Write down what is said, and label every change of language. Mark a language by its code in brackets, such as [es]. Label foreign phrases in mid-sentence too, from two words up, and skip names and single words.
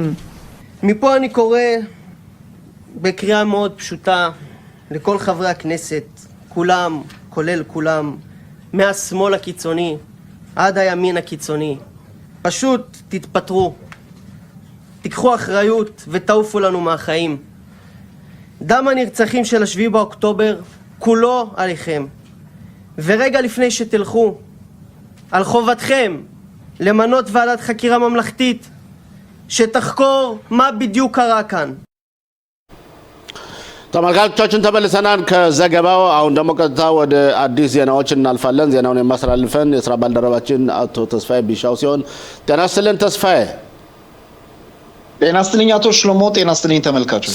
[he] מפה אני קורא בקריאה מאוד פשוטה לכל חברי הכנסת, כולם, כולל כולם, מהשמאל הקיצוני עד הימין הקיצוני, פשוט תתפטרו, תיקחו אחריות ותעופו לנו מהחיים. דם הנרצחים של 7 באוקטובר כולו עליכם. ורגע לפני שתלכו, על חובתכם למנות ועדת חקירה ממלכתית שתחקור מה בדיוק קרה כאן. [am] ተመልካቾቻችን ተመልሰናል ከዘገባው። አሁን ደግሞ ቀጥታ ወደ አዲስ ዜናዎች እናልፋለን። ዜናውን የማስተላልፈን የሥራ ባልደረባችን አቶ ተስፋዬ ቢሻው ሲሆን ጤና ይስጥልን ተስፋዬ። ጤና ይስጥልኝ አቶ ሽሎሞ። ጤና ይስጥልኝ ተመልካቾች።